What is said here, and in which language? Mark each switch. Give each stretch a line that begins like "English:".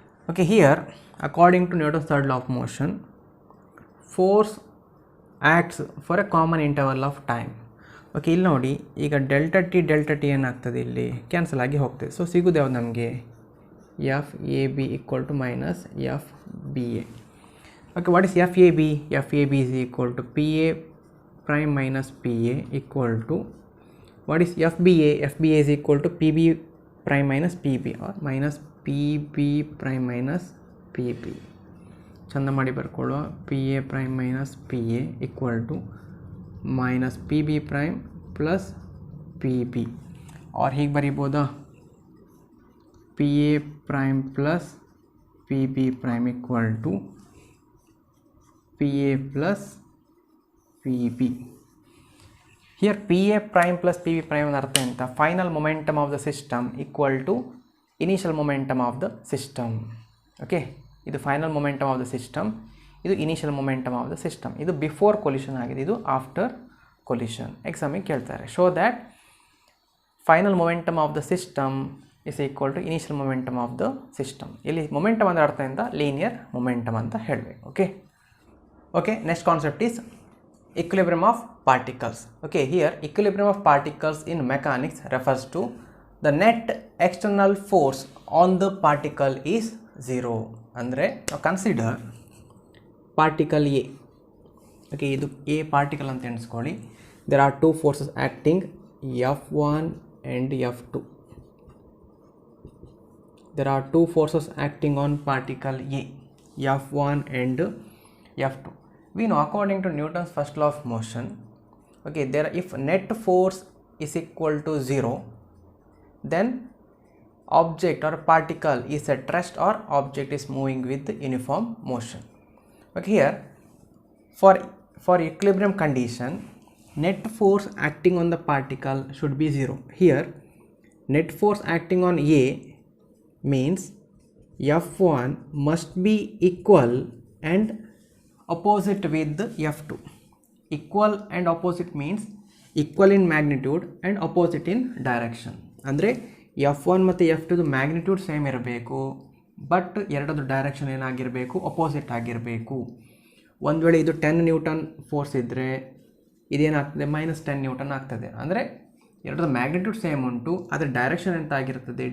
English: Okay, here according to Newton's third law of motion, force acts for a common interval of time.
Kannada: Okay, ಇಲ್ಲಿ ನೋಡಿ, ಈಗ delta T ಏನಾಗ್ತದೆ, ಇಲ್ಲಿ cancel ಆಗಿ ಹೋಗ್ತದೆ.
English: so
Kannada: ಸಿಗೋದು ಯಾವ್ದು ನಮಗೆ?
English: FAB equal to minus FBA. Okay, what is FAB? FAB is equal to PA prime minus PA equal to, what is FBA? FBA is equal to PB prime minus PB or minus PB prime minus PB.
Kannada: ಚಂದ ಮಾಡಿ ಬರ್ಕೊಳ್ಳುವ.
English: PA prime minus PA equal to minus PB prime plus PB, और
Kannada: ಹೀಗೆ ಬರೀಬೋದಾ?
English: PA prime plus PB prime equal to PA plus PB. Here PA prime plus PB prime
Kannada: ಅಂದ್ರೆ ಅರ್ಥ ಎಂತ?
English: Final momentum of the system equal to initial momentum of the system. Okay, ಇದು final momentum of the system, ಇದು initial momentum of the system.
Kannada: ಇದು before collision ಆಗಿದೆ, ಇದು after collision. ಎಕ್ಸಾಮಿಗೆ ಕೇಳ್ತಾರೆ.
English: Show that final momentum of the system is equal to initial momentum of the system.
Kannada: ಇಲ್ಲಿ momentum ಅಂದರೆ ಅರ್ಥ ಇಂದ ಲೀನಿಯರ್ ಮೊಮೆಂಟಮ್ ಅಂತ ಹೇಳಬೇಕು.
English: Okay, next concept is equilibrium of particles. Okay, here equilibrium of particles in mechanics refers to the net external force on the particle is 0.
Kannada: ಅಂದರೆ ನಾವು consider particle A. Okay, ಇದು A particle ಅಂತ ಎಣಿಸ್ಕೊಳ್ಳಿ.
English: There are two forces acting, F1 and F2. There are two forces acting on particle A, F1 and F2. We know according to Newton's first law of motion, okay, there if net force is equal to 0, then object or particle is at rest or object is moving with uniform motion. Okay, here for equilibrium condition, net force acting on the particle should be 0. Here net force acting on A means F1 must be equal and opposite with F2. Equal and opposite means equal in magnitude and opposite in direction.
Kannada: ಅಂದರೆ F1 ಮತ್ತು F2 magnitude same ಇರಬೇಕು, but ಎರಡದು direction ಏನಾಗಿರಬೇಕು? Opposite ಆಗಿರಬೇಕು. ಒಂದು ವೇಳೆ ಇದು 10 Newton force ಇದ್ದರೆ ಇದೇನಾಗ್ತದೆ? -10 Newton ಆಗ್ತದೆ. ಅಂದರೆ ಎರಡದು ಮ್ಯಾಗ್ನಿಟ್ಯೂಡ್ ಸೇಮ್ ಉಂಟು, ಅದರ ಡೈರೆಕ್ಷನ್ ಎಂತ ಆಗಿರ್ತದೆ?